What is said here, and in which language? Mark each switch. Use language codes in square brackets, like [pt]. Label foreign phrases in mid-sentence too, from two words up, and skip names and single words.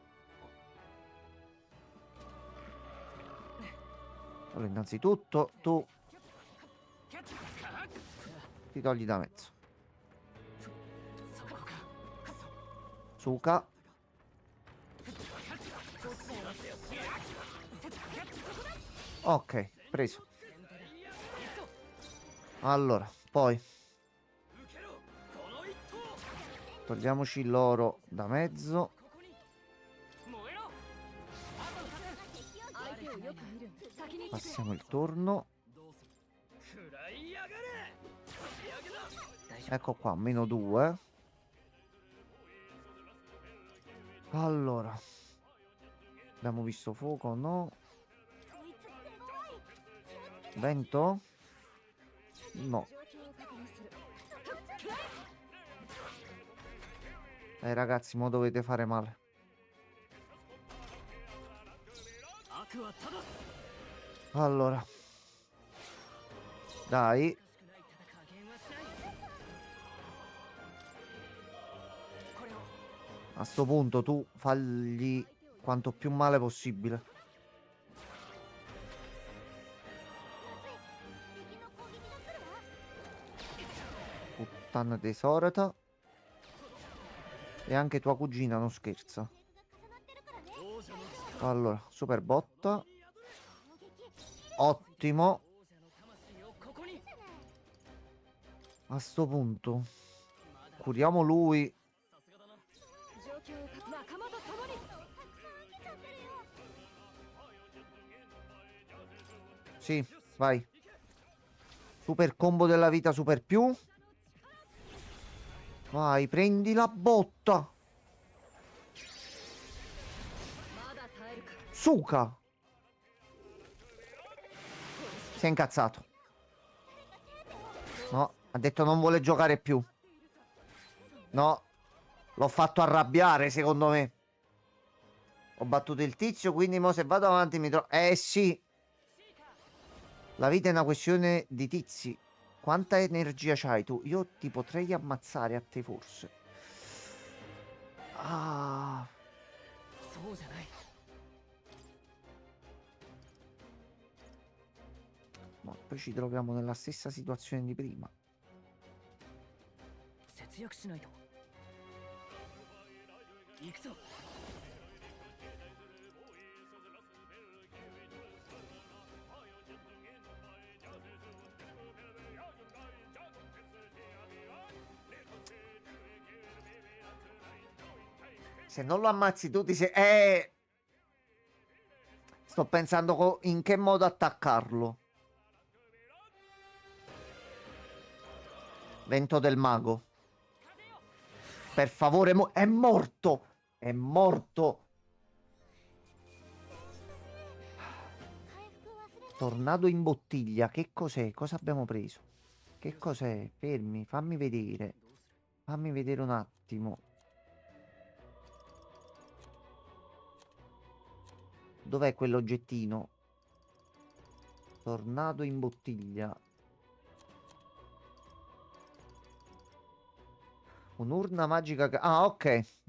[it] Allora, innanzitutto tu ti togli da mezzo. [ja] そこか [it] Suka. Ok, preso. Allora, poi [ja] 受けろこの一投 [it] togliamoci l'oro da mezzo. [ja] ここに燃えろ相手をよく見る。先に [it] Passiamo il turno. [ja] どうする食らいやがれ仕上げだ大丈 [it] Ecco qua, -2. Allora. Abbiamo visto fuoco, no? [ja] こいつ手強い。気をつけて。 [it] Vento? No. [ja] 状況を確認する。 [it] Ragazzi, mo dovete fare male. [ja] 夫悪はただ [it] Allora. Dai. [ja] しくない加減はしないこれを [it] A sto punto tu fagli quanto più male possibile. [ja] 敵の攻撃が来るわ。 [it] Puttana tesorata. E anche tua cugina non scherza. [ja] が重なってるからね。王者の力 [it] Allora, super botta. [ja] 攻撃。 [it] Ottimo. [ja] 王者の魂をここに [it] A sto punto [ja] まだ [it] curiamo lui. [ja] さすがだな状況を確認。仲間と共に。たくさん受けちゃってるよ。 [it] Sì, vai. Super combo della vita super più. Vai, prendi la botta. [ja] まだ耐えるか。 [it] Suka. Si è incazzato. No, ha detto non vuole giocare più. No, l'ho fatto arrabbiare, secondo me. Ho battuto il tizio, quindi mo se vado avanti mi trovo... sì, la vita è una questione di tizi. Quanta energia c'hai tu? Io ti potrei ammazzare a te forse. Ah, [ja] そうじゃない。 [it] ma poi ci troviamo nella stessa situazione di prima. [ja] 節約しないと。行くぞ。 [it] Se non lo ammazzi tu ti sei... Sto pensando in che modo attaccarlo. Vento del mago. Per favore, è morto! È morto! [ja] 回復忘れない。 [it] Tornado in bottiglia. Che cos'è? Cosa abbiamo preso? Che cos'è? Fermi, fammi vedere. Fammi vedere un attimo. Dov'è quell'oggettino? Tornado in bottiglia. Un'urna magica. Ah, ok.